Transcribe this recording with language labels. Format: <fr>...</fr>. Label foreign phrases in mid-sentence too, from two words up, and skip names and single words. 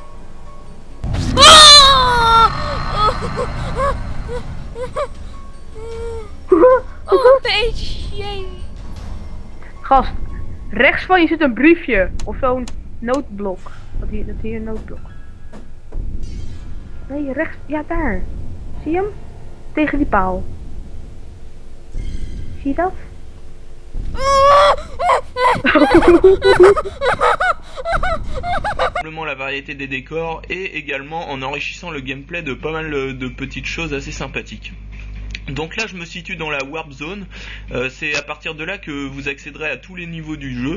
<nl>Oh, een beetje. Gast, rechts van je zit een briefje. Of zo'n noodblok. Dat hier een noodblok. Nee, rechts. Ja, daar. Zie je hem? Tegen die paal. Zie je dat?</nl> <fr>La variété des décors et également en enrichissant le gameplay de pas mal de petites choses assez sympathiques. Donc là je me situe dans la Warp Zone, c'est à partir de là que vous accéderez à tous les niveaux du jeu.</fr>